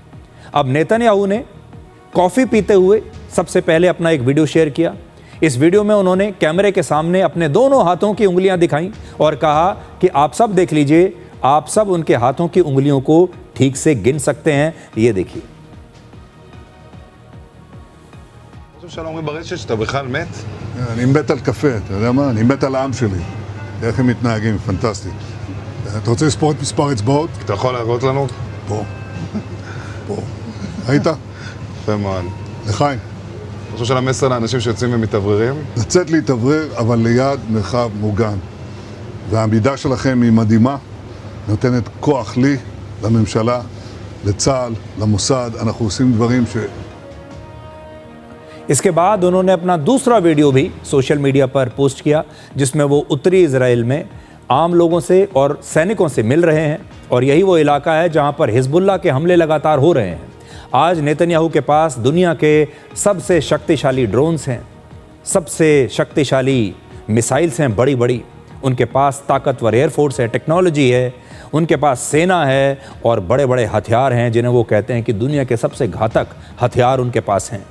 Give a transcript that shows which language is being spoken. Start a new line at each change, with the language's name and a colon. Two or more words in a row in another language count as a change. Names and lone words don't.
Hindi: अब नेतन्याहू ने कॉफ़ी पीते हुए सबसे पहले अपना एक
English: video share
Hindi: किया। इस वीडियो में उन्होंने कैमरे के सामने अपने दोनों हाथों की उंगलियां दिखाई और कहा कि आप सब देख लीजिए, आप सब उनके हाथों की उंगलियों को ठीक से गिन सकते हैं। ये देखिए।
Hebrew: שלום ברשת שאתה בכלל מת? אני מת על קפה, אתה יודע מה? אני מת על העם שלי. איך הם מתנהגים, פנטסטי. אתה רוצה לספור את מספר אצבעות? אתה יכול להראות לנו? פה. פה. ראית? יפה מאוד. לחיים. אתה חושב של המסר לאנשים שיוצאים ומתאווררים? לצאת להתאוורר, אבל ליד מרחב מוגן. והעמידה שלכם היא מדהימה, נותנת כוח לי, לממשלה, לצה"ל, למוסד. אנחנו עושים דברים ש...
Hindi: इसके बाद उन्होंने अपना दूसरा वीडियो भी
English: social media
Hindi: पर पोस्ट किया जिसमें वो उत्तरी इजराइल में आम लोगों से और सैनिकों से मिल रहे हैं और यही वो इलाका है जहां पर हिजबुल्लाह के हमले लगातार हो रहे हैं। आज नेतन्याहू के पास दुनिया के सबसे शक्तिशाली ड्रोन्स हैं, सबसे शक्तिशाली मिसाइल्स हैं बड़ी बड़ी, उनके पास ताकतवर एयरफोर्स है, टेक्नोलॉजी है, उनके पास सेना है और बड़े बड़े हथियार हैं जिन्हें वो कहते हैं कि दुनिया के सबसे घातक हथियार उनके पास हैं।